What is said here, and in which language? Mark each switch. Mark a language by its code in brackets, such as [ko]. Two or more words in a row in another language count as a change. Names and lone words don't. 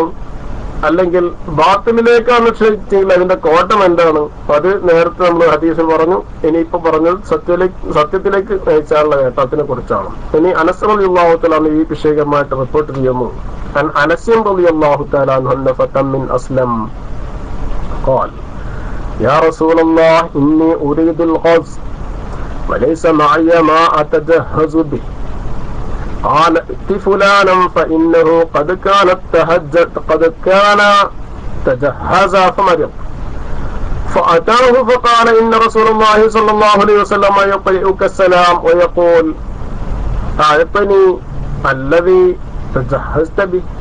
[ml] അല്ലെങ്കിൽ ബാത്തിലിലേക്കാണ് ക്ഷണിച്ചെങ്കിൽ അതിന്റെ കോട്ടം എന്താണ്? അത് നേരത്തെ നമ്മൾ ഹദീസിൽ പറഞ്ഞു. ഇനിയിപ്പോ പറഞ്ഞത് സത്യത്തിലേക്ക് നയിച്ചാലുള്ള നേട്ടത്തിനെ കുറിച്ചാണ്. ഇനി അനസ് [ar] رضي الله تعالى [ml] ഈ വിഷയമായിട്ട് റിപ്പോർട്ട് ചെയ്യുന്നു. [ar] أنس رضي الله تعالى عنه فتى من أسلم قال يا رسول الله إني أريد الغزو وليس معي ما أتجهز به قال ائت فلانا فإنه قد كان تجهز فمرض فأتاه فقال إن رسول الله صلى الله عليه وسلم يقرئك السلام ويقول أعطني الذي تجهزت به